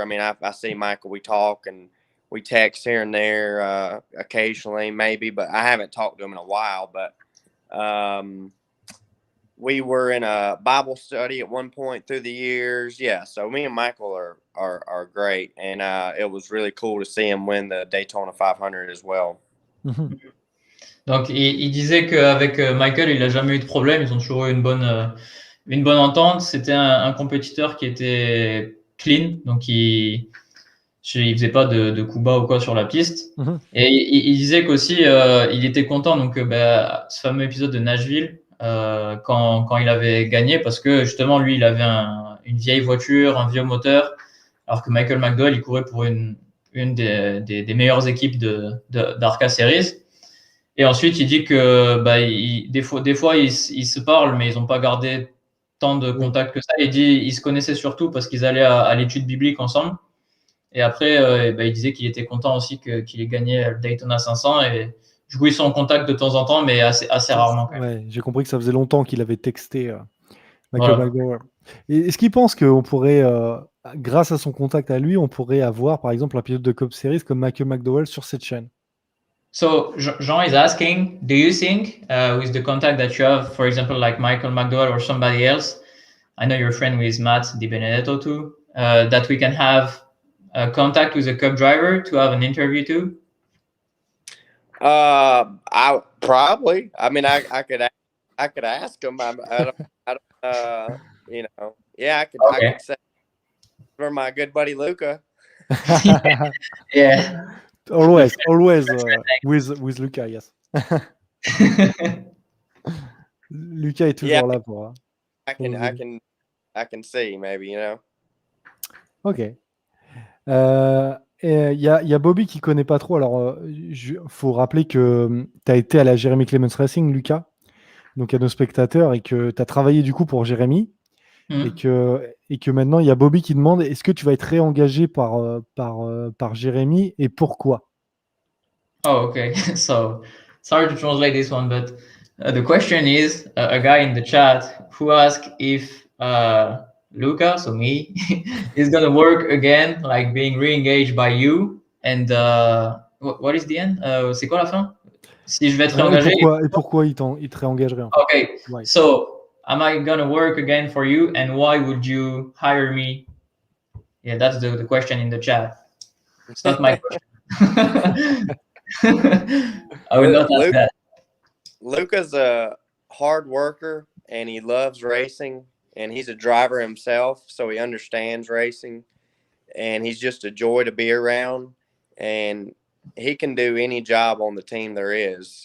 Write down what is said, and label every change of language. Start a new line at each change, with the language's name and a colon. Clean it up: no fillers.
English: I mean, I see Michael, we talk and we text here and there occasionally, maybe, but I haven't talked to him in a while. But we were in a Bible study at one point through the years. Yeah, so me and Michael are great, and it was really cool to see him win the Daytona 500 as well. Mm-hmm.
French: Donc, il disait qu'avec Michael, il n'a jamais eu de problème. Ils ont toujours eu une bonne entente. C'était un compétiteur qui était clean, donc il faisait pas de coups bas ou quoi sur la piste. Mm-hmm. Et il disait qu'aussi, il était content. Donc, ce fameux épisode de Nashville, quand il avait gagné, parce que justement, lui, il avait une vieille voiture, un vieux moteur, alors que Michael McDowell, il courait pour une des meilleures équipes d'Arca Series. Et ensuite, il dit que des fois ils se parlent, mais ils n'ont pas gardé tant de contact que ça. Il dit ils se connaissaient surtout parce qu'ils allaient à l'étude biblique ensemble. Et après, il disait qu'il était content aussi qu'il ait gagné le Daytona 500. Et du coup, ils sont en contact de temps en temps, mais assez rarement. Ouais, j'ai compris que ça faisait longtemps qu'il avait texté Michael McDowell. Et est-ce qu'il pense qu'on pourrait, grâce à son contact à lui, on pourrait avoir, par exemple, un pilote de Cup Series comme Michael McDowell sur cette chaîne?
English: So Jean is asking, do you think with the contact that you have, for example, like Michael McDowell or somebody else, I know you're a friend with Matt Di Benedetto too, that we can have contact with a Cup driver to have an interview too? I probably. I mean, I could ask him. I don't yeah, I could say for my good buddy Luca. Yeah. Always with Luca, yes.
French: Luca est toujours là pour.
English: I can I can see maybe, you know. Ok.
French: Et il y a Bobby qui connaît pas trop. Alors, faut rappeler que tu as été à la Jeremy Clements Racing, Lucas, donc à nos spectateurs, et que tu as travaillé du coup pour Jérémy, et que maintenant il y a Bobby qui demande est-ce que tu vas être réengagé par Jérémy et pourquoi?
English: Oh, okay. So sorry to translate this one, but the question is a guy in the chat who asked if Luca, so me, is gonna work again, like being re-engaged by you. And what is the end?
French: C'est quoi la fin? Si je vais être réengagé. Et pourquoi il te réengagerait en fait?
English: Okay. Why? So am I gonna work again for you, and why would you hire me? Yeah, that's the question in the chat. It's not my question. I would not ask that. Luca's a hard worker and he loves racing, and he's a driver himself, so he understands racing, and he's just a joy to be around, and he can do any job on the team there is.